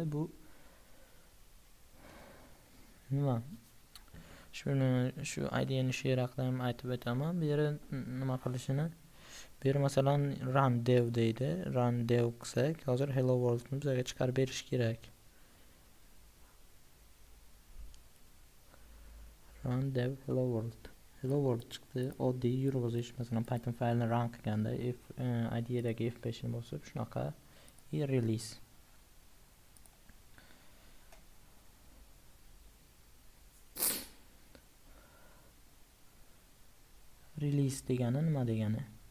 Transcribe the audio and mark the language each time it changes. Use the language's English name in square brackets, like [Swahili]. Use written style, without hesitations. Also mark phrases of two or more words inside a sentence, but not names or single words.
[Uzbek] Bu nima? Shu IDE'ni shu yerda ham aytib o'taman. Bu yerda nima qilishini. Bu yer masalan [English] run dev [Uzbek] deydi. [English] Run dev [Uzbek] qilsak, hozir [English] hello world [Uzbek] ni bizga chiqarib berish kerak. [English] Run dev hello world. Hello world [Uzbek] chiqdi. Oddiy yurg'izish, masalan Python faylni run qilganda IDE'dagi F5 ni bosib shunaqa release. Release degani nima degani?